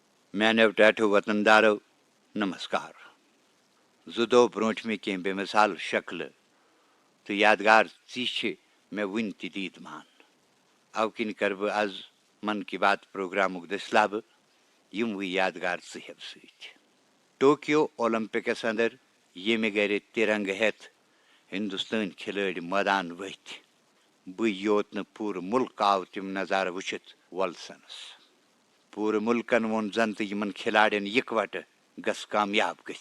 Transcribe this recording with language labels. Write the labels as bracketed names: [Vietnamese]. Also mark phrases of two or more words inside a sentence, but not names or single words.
[Kashmiri] میانو ٹاٹھو وطندارو نمسکار زٕ دۄہ برونٛٹھمہِ کینٛہہ بے مثال شکلہٕ تہٕ یادگار ژیٖچھِ مےٚ وٕنہِ تہِ دیٖدمان اَوٕ کِنۍ کَرٕ بہٕ آز من کی بات پروگرامُک دٔسلابہٕ یِموٕے یادگار ژٕہٮ۪و سۭتۍ ٹوکیو اولمپکس اندر ییٚمہِ گرِ تِرنٛگہٕ ہٮ۪تھ ہندوستٲنۍ کھِلٲڑۍ مٲدان ؤتھۍ بٕے یوت نہٕ پوٗرٕ مُلک آو تِم نظارٕ وٕچھِتھ وولسنس پوٗرٕ مُلکن ووٚن زن تہٕ یِمن کھِلاڑٮ۪ن یِکوٹہٕ گژھ کامیاب